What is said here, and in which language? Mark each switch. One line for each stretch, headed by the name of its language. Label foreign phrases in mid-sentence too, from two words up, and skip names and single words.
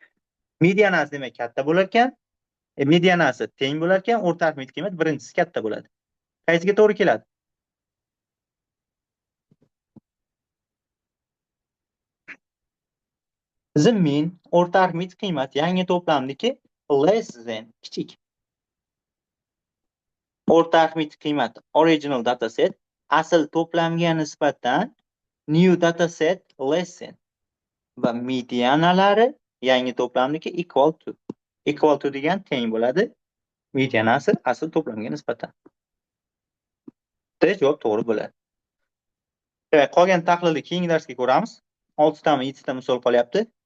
Uzbek: Medianasi demak katta bo'lar ekan. Medianasi teng bo'lar ekan, o'rta arifmetik qiymat birinchisi katta bo'ladi. Qaysiga to'g'ri keladi? Bizim min o'rta arifmetik qiymat yangi to'plamniki
English: less than
Uzbek: kichik. O'rta arifmetik qiymat
English: original dataset
Uzbek: asl to'plamga nisbatan
English: new dataset less than
Uzbek: va medianalari yangi to'plamniki
English: equal to. Equal to
Uzbek: degan teng bo'ladi. Medianasi asl to'plamga nisbatan. Javob to'g'ri bo'ladi. Demak, qolgan tahlilni keyingi darsga ko'ramiz. 6 tami 7 ta misol qolyapti.